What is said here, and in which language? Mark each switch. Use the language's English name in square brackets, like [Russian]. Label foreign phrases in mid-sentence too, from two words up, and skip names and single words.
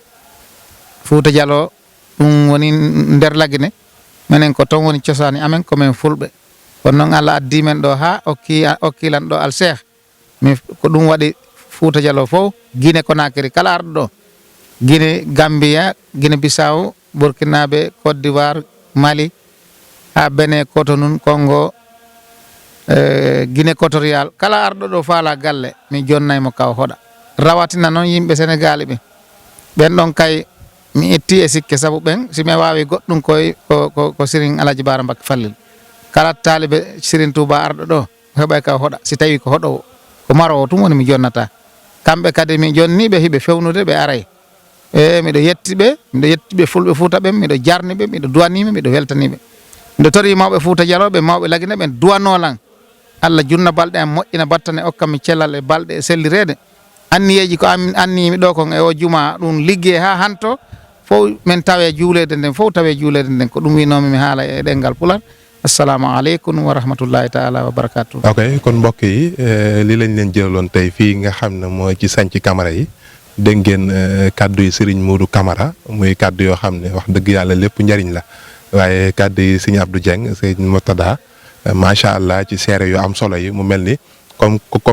[Fula] ɗum woni nder lagine minen ko ton woni cosani amen komin fulɓe kono noon Allah addi men ɗo ha okkilan ɗo alcheikh mi ko ɗum waɗi Fuuta Jallo fof Guinée Conakry kala arɗo ɗo Guinée Gambia Guinée Bissau Burkinabe Côte d'Ivoire Mali ha Benin Cotonou Congo Guinée Équatoriale kala arɗo ɗo faala galle mi jonnaymo kaw hoɗa rawatina noon yimɓe Sénégal ɓe ɓen ɗon kay mi etti e sikke sabu ɓen simi wawi goɗɗum ko Serigne Alaji Bara Mbacké Fallil kala taalibe Serigne Touba arɗo ɗo heɓay kaw hoɗa si tawi ko hoɗowo ko marowo tum woni mi jonnata kamɓe kadi mi jonniɓe hiɓe fewnude ɓe aray miɗo yettiɓe fulɓe Fuuta ɓen miɗo jarniɓe miɗo duwaniɓe miɗo weltaniɓe miɗo tori mawɓe Fuuta Jallo ɓe mawɓe lagine ɓen duwanolan Allah junna balɗe am moƴƴina battane okkami cellal e balɗe e sellirede anniyeji ko annimi ɗo kon e o juma ɗum ligge ha hanto fof min tawe juulede nden ko ɗum winomi mi haala e ɗengal Pular [Arabic] السلام عليكم و رحمة الله تعالى و بركاته. [Wolof] ok kon mbokk yi li lañ leen jëlaloon tey fii nga xam ne mooy ci Santhie Camara yi dégg ngeen kaddu yi Serigne Modou Camara muy kaddu yoo xam ne wax dëgg yàlla lépp njariñ la waaye kaddu yi Serigne Abdou Dieng Serigne Murtada [Arabic] ما شاء الله [Wolof] ci seere yu am solo yi mu mel ni comme